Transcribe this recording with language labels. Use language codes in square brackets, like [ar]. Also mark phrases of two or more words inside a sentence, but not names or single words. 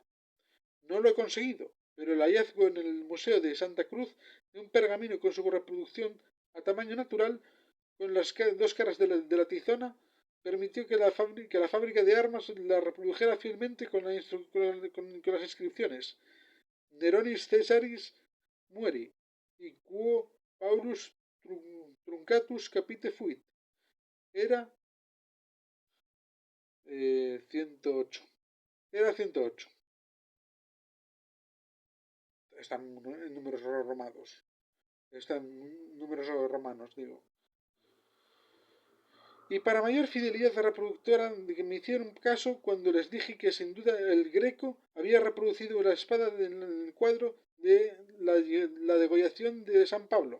[es] No lo he conseguido, pero el hallazgo en el Museo de Santa Cruz de un pergamino con su reproducción a tamaño natural, con las dos caras de la tizona, permitió que la fábrica de armas la reprodujera fielmente con las inscripciones [la] Neronis Caesaris mueri [es] y [la] quo Paulus truncatus capite fuit. [es] Era 108. Era 108. Están en números romanos. Están en números romanos, digo. Y para mayor fidelidad reproductora me hicieron caso cuando les dije que sin duda el Greco había reproducido la espada en el cuadro de la degollación de San Pablo.